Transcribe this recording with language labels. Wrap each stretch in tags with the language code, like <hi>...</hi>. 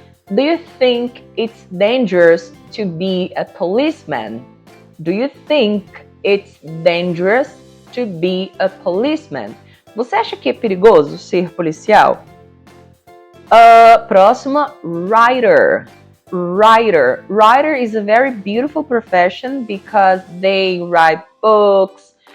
<en>Do you think it's dangerous to be a policeman? Do you think it's dangerous to be a policeman?</en> <pt>Você acha que é perigoso ser policial? Próxima, writer.</pt> <en>Writer is a very beautiful profession because they write books.</en>